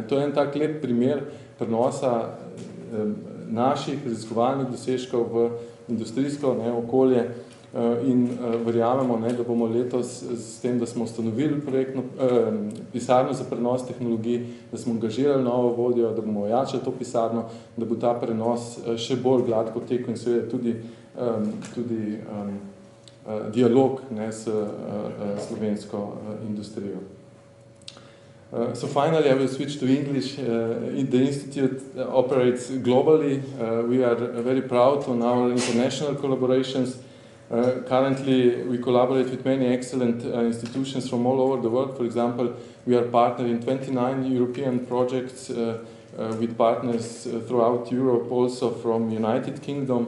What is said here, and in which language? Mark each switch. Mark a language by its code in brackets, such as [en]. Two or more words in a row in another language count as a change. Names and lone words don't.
[sl] To je en tak lep primer prenosa naših raziskovalnih dosežkov v industrijsko okolje in verjamemo, da bomo letos s tem, da smo ustanovili pisarno za prenos tehnologij, da smo angažirali novo vodjo, da bomo ojačali to pisarno, da bo ta prenos še bolj gladko tekel in seveda tudi dialog s slovensko industrijo. [en] So finally, I will switch to English. The Institute operates globally. We are very proud on our international collaborations. Currently, we collaborate with many excellent institutions from all over the world. For example, we are partnered in 29 European projects with partners throughout Europe, also from United Kingdom.